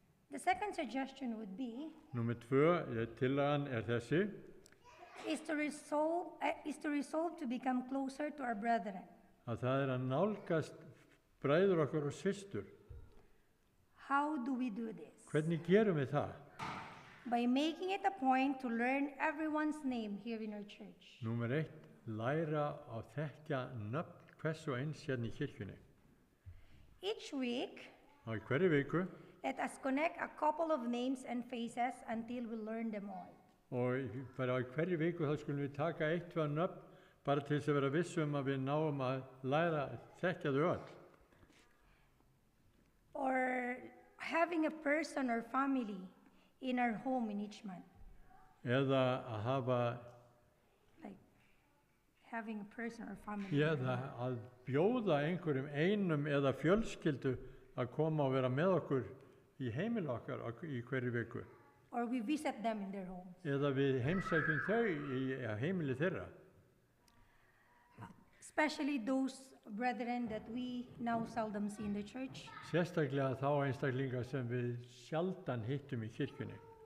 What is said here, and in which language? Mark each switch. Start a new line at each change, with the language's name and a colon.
English: The second suggestion would be
Icelandic: Númer 2, tillagan þessi,
English: is to resolve to become closer to our brethren.
Icelandic: að það að nálgast bræður okkar og systur.
English: How do we do this?
Icelandic: Hvernig gerum við það?
English: By making it a point to learn everyone's name here in our church.
Icelandic: Númer 1, læra að þekkja nöfn hvers og eins hérna í kirkjunni.
English: Each week,
Icelandic: Og í hverju viku,
English: let us connect a couple of names and faces until we learn them all.
Icelandic: og bara í hverju viku þá skulum við taka 1-2 nöfn bara til þess að vera vissum að við náum að læra að þekkja þau öll.
English: Or having a person or family in our home in each month.
Icelandic: Eða að hafa,
English: Like having a person or family.
Icelandic: eða að bjóða einhverjum einum eða fjölskyldu að koma og vera með okkur í heimili okkar í hverju viku.
English: or we visit them in their homes.
Icelandic: eða við heimsækjum þau í heimili þeirra.
English: Especially those brethren that we now seldom see in the church.
Icelandic: Sérstaklega þá einstaklingar sem við sjaldan hittum í kirkjunni.